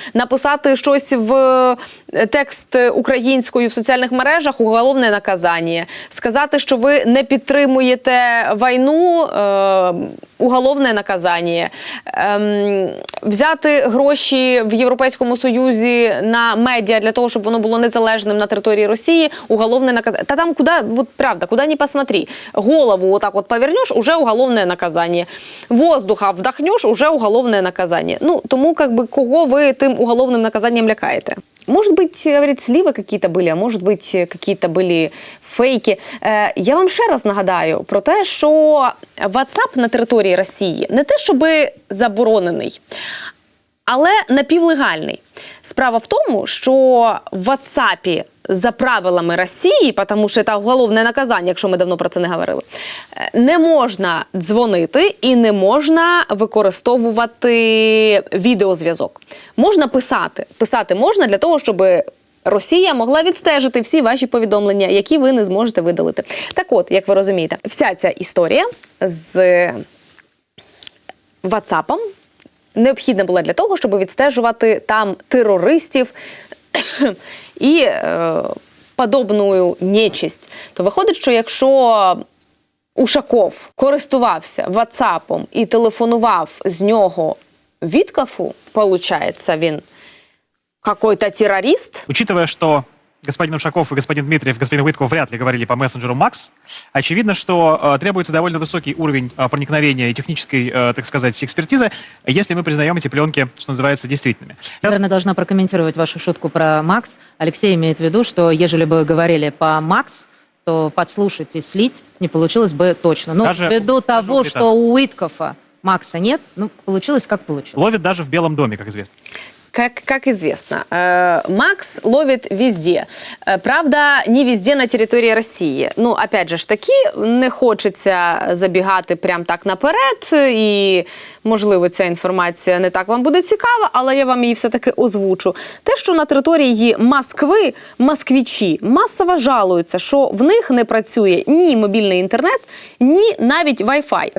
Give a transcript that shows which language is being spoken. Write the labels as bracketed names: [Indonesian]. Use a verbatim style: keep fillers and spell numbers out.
[Ukrainian] Написати щось в текст українською в соціальних мережах – уголовне наказання. Сказати, що ви не підтримуєте війну, е, уголовне наказання. Е, взяти гроші в Європейському Союзі на медіа для того, щоб воно було незалежним на території Росії, уголовне наказання. Та там куди, от правда, куди не посмотри. Голову отак от повернеш, уже уголовне наказання. Воздуха вдохнеш, уже уголовне наказання. Ну, тому, як би, кого ви тим уголовним наказанням лякаєте? [Russian] Может быть, говорит, сливы какие-то были, а может быть, какие-то были фейки. [Ukrainian] Е, я вам ще раз нагадаю про те, що WhatsApp на території Росії не те, щоби заборонений, але напівлегальний. Справа в тому, що в WhatsApp за правилами Росії, тому що це уголовне наказання, якщо ми давно про це не говорили, не можна дзвонити і не можна використовувати відеозв'язок. Можна писати. Писати можна для того, щоб Росія могла відстежити всі ваші повідомлення, які ви не зможете видалити. Так от, як ви розумієте, вся ця історія з WhatsApp-ом необхідна була для того, щоб відстежувати там терористів і е, подобну нечисть. То виходить, що якщо Ушаков користувався WhatsApp-ом і телефонував з нього Віткофу, виходить, він [Russian] какой-то террорист. Учитывая, что господин Ушаков и господин Дмитриев, господин Уитков вряд ли говорили по мессенджеру Макс, очевидно, что э, требуется довольно высокий уровень э, проникновения и технической, э, так сказать, экспертизы, если мы признаем эти пленки, что называется, действительными. Я, наверное, должна прокомментировать вашу шутку про Макс. Алексей имеет в виду, что ежели бы говорили по Макс, то подслушать и слить не получилось бы точно. Но даже ввиду того, что у Уиткофа Макса нет, ну, получилось как получилось. Ловит даже в Белом доме, как известно. Как, как известно, э, Макс ловит везде. Э, правда, не везде на территории России. [Ukrainian] Ну, опять же ж таки, не хочеться забігати прям так наперед, і, можливо, ця інформація не так вам буде цікава, але я вам її все-таки озвучу. Те, що на території Москви москвичі масово жалуються, що в них не працює ні мобільний інтернет, ні навіть Wi-Fi.